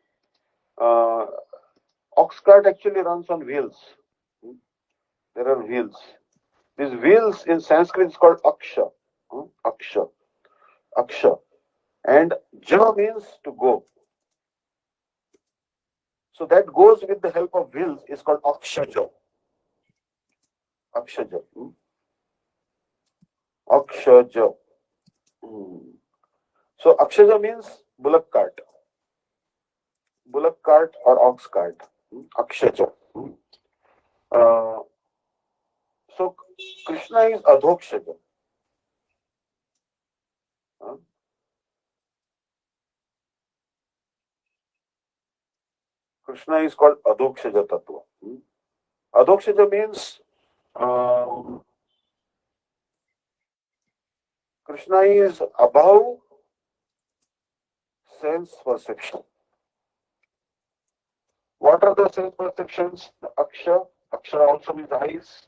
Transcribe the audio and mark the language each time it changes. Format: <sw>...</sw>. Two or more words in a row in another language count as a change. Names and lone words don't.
<en>Ox cart actually runs on wheels. There are wheels. These wheels in Sanskrit is called aksha. Aksha. Aksha. And ja means to go. So that goes with the help of wheels is called akshaja. Akshaja. Akshaja. So akshaja means bullock cart. Bullock cart or ox cart. Akshaja. So Krishna is adhokshaja. Krishna is called</en> <sa>adhokshaja tattva.</sa> <en>Adhokshaja means Krishna is above sense perception. What are the sense perceptions? The aksha. Aksha also means eyes.</en>